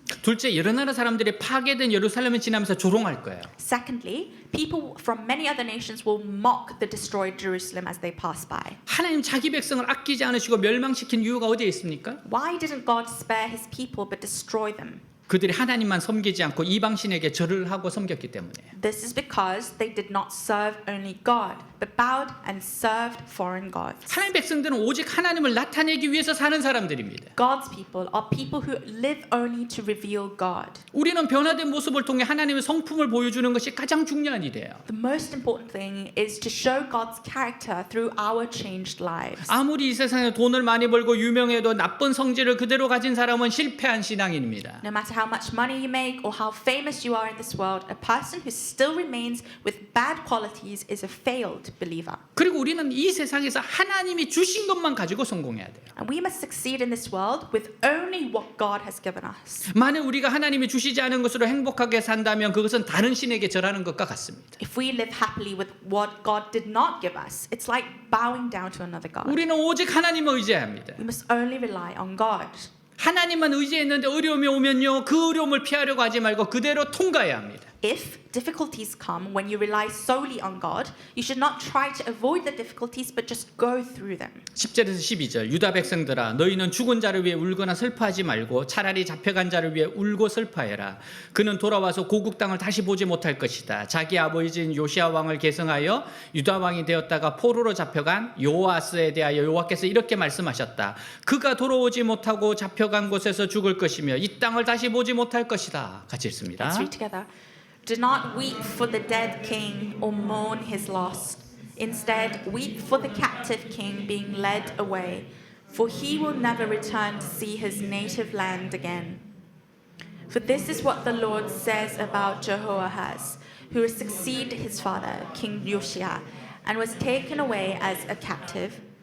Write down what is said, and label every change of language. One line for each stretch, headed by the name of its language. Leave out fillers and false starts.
Korean: 둘째, 여러 나라 사람들이 파괴된 예루살렘을 지나면서 조롱할 거예요.
English: Secondly, people from many other nations will mock the destroyed Jerusalem as they pass by.
Korean: 하나님 자기 백성을 아끼지 않으시고 멸망시킨 이유가 어디에 있습니까?
English: Why didn't God spare his people but destroy them?
Korean: 그들이 하나님만 섬기지 않고 이방신에게 절을 하고 섬겼기 때문이에요.
English: This is because they did not serve only God, but bowed and served foreign gods.
Korean: 하나님 백성들은 오직 하나님을 나타내기 위해서 사는 사람들입니다.
English: God's people are people who live only to reveal God.
Korean: 우리는 변화된 모습을 통해 하나님의 성품을 보여주는 것이 가장 중요한 일이에요.
English: The most important thing is to show God's character through our changed lives.
Korean: 아무리 이 세상에 돈을 많이 벌고 유명해도 나쁜 성질을 그대로 가진 사람은 실패한 신앙인입니다.
English: No matter how much money you make or how famous you are in this world, a person who still remains with bad qualities is a failed believer.
Korean: 그리고 우리는 이 세상에서 하나님이 주신 것만 가지고 성공해야 돼요.
English: And we must succeed in this world with only what God has given us.
Korean: 만약 우리가 하나님이 주시지 않은 것으로 행복하게 산다면 그것은 다른 신에게 절하는 것과 같습니다.
English: If we live happily with what God did not give us, it's like bowing down to another God.
Korean: 우리는 오직 하나님을 의지해야 합니다.
English: We must only rely on God.
Korean: 하나님만 의지했는데 어려움이 오면요, 그 어려움을 피하려고 하지 말고 그대로 통과해야 합니다.
English: If difficulties come when you rely solely on God, you should not try to avoid the difficulties but just go through them.
Korean: 10절에서 12절 유다 백성들아 너희는 죽은 자를 위해 울거나 슬퍼하지 말고 차라리 잡혀간 자를 위해 울고 슬퍼해라. 그는 돌아와서 고국 땅을 다시 보지 못할 것이다. 자기 아버지인 요시아 왕을 계승하여 유다 왕이 되었다가 포로로 잡혀간 요아스에 대하여 여호와께서 이렇게 말씀하셨다. 그가 돌아오지 못하고 잡혀간 곳에서 죽을 것이며 이 땅을 다시 보지 못할 것이다. 같이 읽습니다.
English: Let's read together. Do not weep for the dead king or mourn his loss. Instead, weep for the captive king being led away, for he will never return to see his native land again. For this is what the Lord says about Jehoahaz, who succeeded his father, King Josiah, and was taken away as a captive.